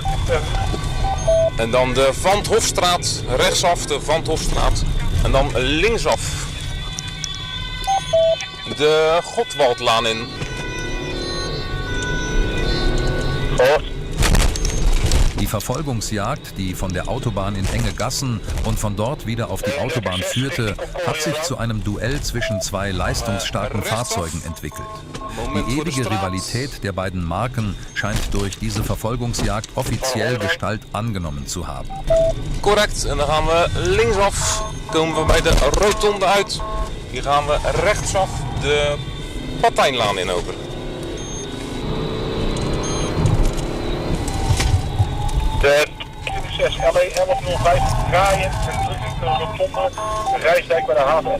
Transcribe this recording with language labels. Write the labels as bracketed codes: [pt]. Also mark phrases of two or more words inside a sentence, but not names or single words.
[nl] En dan de Van 't Hofstraat, rechtsaf de Van 't Hofstraat. En dan linksaf de Godwaldlaan in. Gehoord. [de] Die Verfolgungsjagd, die von der Autobahn in enge Gassen und von dort wieder auf die Autobahn führte, hat sich zu einem Duell zwischen zwei leistungsstarken Fahrzeugen entwickelt. Die ewige Rivalität der beiden Marken scheint durch diese Verfolgungsjagd offiziell Gestalt angenommen zu haben. [nl] Correct, en dan gaan we linksaf, komen we bij de rotonde uit. Hier gaan we rechtsaf de Patijnlaan in over. De 6 LE 1105 draaien en terug in de rotonde, de Rijsdijk bij de haven.